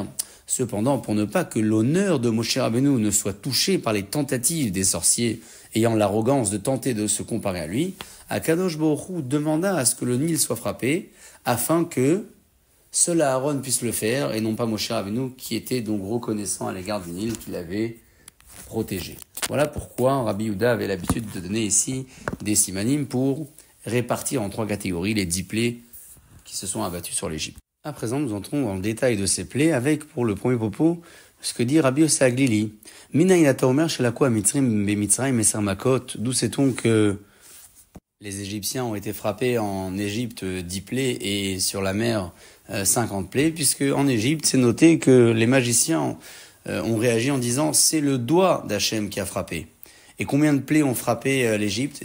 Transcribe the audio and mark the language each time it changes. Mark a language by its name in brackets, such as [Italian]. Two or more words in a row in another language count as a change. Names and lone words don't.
[French] Cependant, pour ne pas que l'honneur de Moshe Rabbeinu ne soit touché par les tentatives des sorciers ayant l'arrogance de tenter de se comparer à lui, [Hebrew] הקדוש ברוך הוא [French] demanda à ce que le Nil soit frappé, afin que seul Aaron puisse le faire, et non pas Moshe Rabbeinu, qui était donc reconnaissant à l'égard du Nil qu'il avait protégé. Voilà pourquoi Rabbi Yehuda avait l'habitude de donner ici des simanim pour répartir en trois catégories les 10 plaies qui se sont abattues sur l'Égypte. À présent, nous entrons dans le détail de ces plaies avec, pour le premier propos, ce que dit Rabbi Yossi Aglili. [Hebrew] מניין אתה אומר שלקו המצרים במצרים עשר מכות. [French] D'où sait-on que les Égyptiens ont été frappés en Égypte 10 plaies et sur la mer 50 plaies, puisque en Égypte, c'est noté que les magiciens ont réagi en disant c'est le doigt d'Hachem qui a frappé. Et combien de plaies ont frappé l'Égypte?